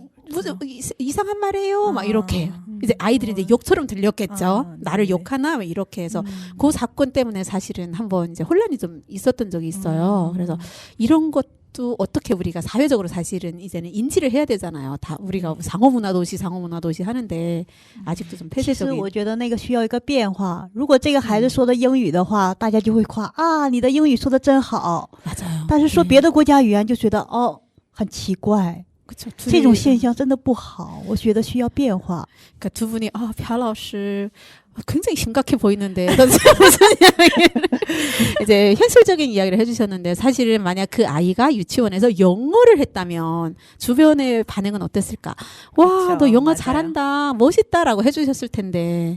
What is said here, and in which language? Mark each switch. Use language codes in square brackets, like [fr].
[ko] 무슨 이상한 말이에요? 막 이렇게 이제 아이들이 이제 욕처럼 들렸겠죠. 나를 네네. 욕하나? 막 이렇게 해서 그 사건 때문에 사실은 한번 이제 혼란이 좀 있었던 적이 있어요. 그래서 이런 것도 어떻게 우리가 사회적으로 사실은 이제는 인지를 해야 되잖아요. 다 우리가 상호문화도시 하는데 아직도 좀 [zh] 其实 [ko] 폐쇄적인. [zh] 我觉得那个需要一个变化。如果这个孩子说的英语的话，大家就会夸啊，你的英语说的真好。 [ko] 맞아요. [zh] 但是说别的国家语言就觉得很奇怪。 [ko] 그쵸. [zh] 这种现象真的不好，我觉得需要变化。 [ko] 그러니까 두 분이 별老师굉장히 심각해 보이는데 선생님 무슨 이야기를 이제 현실적인 이야기를 해주셨는데 사실은 만약 그 아이가 유치원에서 영어를 했다면 주변의 반응은 어땠을까? 와, 그쵸, 너 영어 맞아요. 잘한다, 멋있다라고 해주셨을 텐데